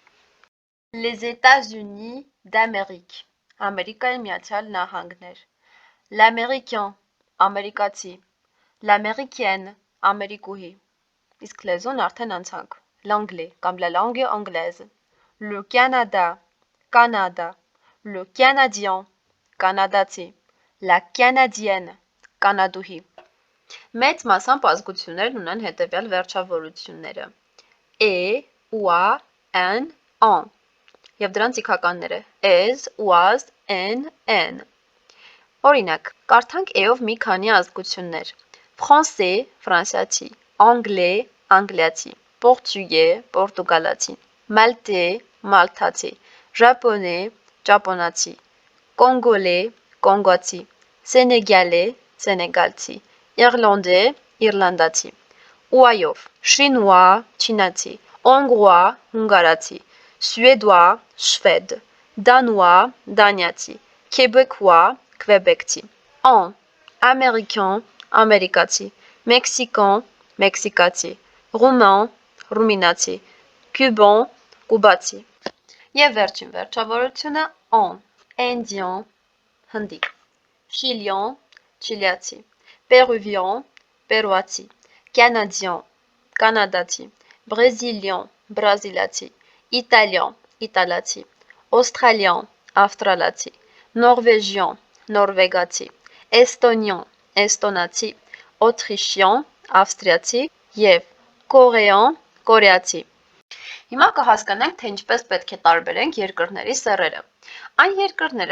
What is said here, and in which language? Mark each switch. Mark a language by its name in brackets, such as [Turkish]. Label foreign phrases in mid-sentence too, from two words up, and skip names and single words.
[French] Les États-Unis d'Amérique, [Armenian] Ամերիկայի Միացյալ Նահանգներ, l'américain, ամերիկացի, l'américaine, ամերիկուհի, իսկ լեզուն արդեն անցանք, [French] l'anglais կամ la langue anglaise, le Canada, Կանադա, le canadien, կանադացի, la canadienne, [Armenian] կանադուհի։ Մեծ մասամբ ազգություններն ունեն հետևյալ վերջավորությունները. E, ua, n, an, եւ դրանց իքականները as, was, n. Օրինակ, կարդանք e-ով մի քանի ազգություններ. [French] Français, ֆրանսիացի, anglais, անգլիացի, portugais, պորտուգալացի, maltais, մալթացի, japonais, ճապոնացի, congolais, կոնգոցի, sénégalais, սենեգալցի, irlandais, իռլանդացի, ուայով, chinois, [Armenian] չինացի, hongrois, հունգարացի, suédois, շվեդ, danois, դանիացի, [French] québécois, քվեբեկցի, an, américain, ամերիկացի, mexicain, մեքսիկացի, roumain, ռումինացի, cubain, [Armenian] կուբացի։ Եվ վերջին վերջավորությունը an, indien, հնդիկ, [French] chilien, չիլիացի, péruvien, պերուացի, canadien, կանադացի, brésilien, [Armenian] բրազիլացի, italien, իտալացի, australien, ավստրալացի, norvégien, նորվեգացի, estonien, էստոնացի, autrichien, ավստրիացի եւ coréen, կորեացի։ Հիմա կհասկանանք, թե ինչպես պետք է տարբերենք երկրների սեռերը։ Այն երկրները,